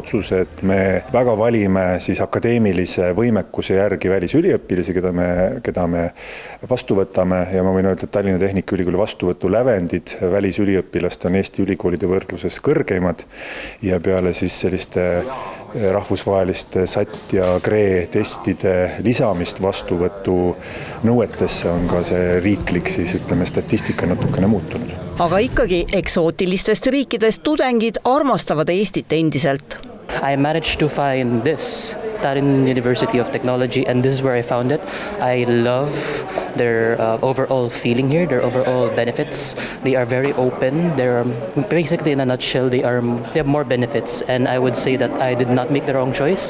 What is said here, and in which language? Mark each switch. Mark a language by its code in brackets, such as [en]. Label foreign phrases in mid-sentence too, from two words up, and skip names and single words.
[et] otsuse, et me väga valime siis akadeemilise võimekuse järgi välisüliõpilasi, keda me vastu võtame ja ma võin öelda, et Tallinna Tehnikaülikooli vastuvõtu lävendid välisüliõpilast on Eesti ülikoolide võrdluses kõrgeimad ja peale siis selliste rahvusvaheliste SAT ja GRE testide lisamist vastuvõtu nõuetesse on ka see riiklik siis statistika natukene muutunud. Aga ikkagi eksootilistest riikidest tudengid armastavad Eestit endiselt. [en] I managed to find this, Tallinn University of Technology, and this is where I found it. I love their overall feeling here, their overall benefits. They are very open. They're basically, in a nutshell, they have more benefits, and I would say that I did not make the wrong choice.